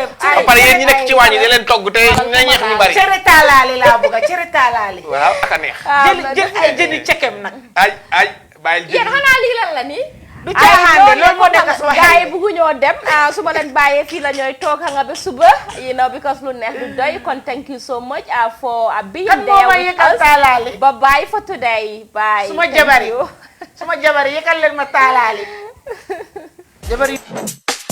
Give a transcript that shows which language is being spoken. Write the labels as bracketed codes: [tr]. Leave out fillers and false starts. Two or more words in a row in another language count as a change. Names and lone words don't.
[wo] ba pare yéen ñi nekk ci waañ yi di leen togg te na ñeex mi bari cere taalaali laa bëgg cere taalaali waaw ak a neex jël ay jëni cekem nag ay bàyyil jël yéen xanaa lii lan la nii du caaxaan loolu moo nekk sama gars yi bëgguñoo dem su ma leen bàyyee fii la ñooy toog nga ba suba because lu neex du doy kon [en] thank you so much for being there with us bye bye for today bye [wo] suma jabar yëkkal leen ma taalaali jabar yi